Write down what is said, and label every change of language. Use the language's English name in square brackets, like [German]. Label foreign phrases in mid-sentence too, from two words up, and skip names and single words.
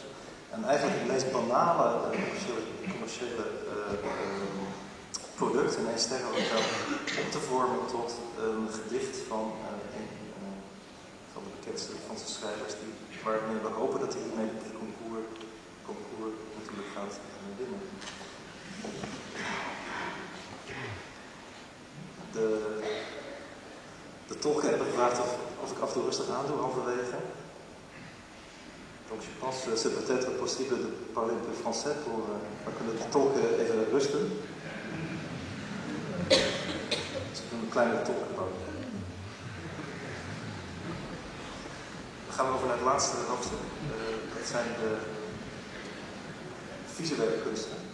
[Dutch] En eigenlijk het meest banale commerciële product, een 1-ster hotel, om te vormen tot een gedicht van de bekendste Franse schrijvers, waarmee we hopen dat hij hiermee de concours natuurlijk gaat winnen. De tolken hebben gevraagd of ik af en toe rustig aan doe, halverwege. [French] Donc je pense que c'est peut-être possible de parler un peu français pour [Dutch] kunnen de tolken even rusten. Dus ik doe een kleine tolkenbouw. We gaan over naar het laatste hoofdstuk. Dat zijn de visuele kunsten.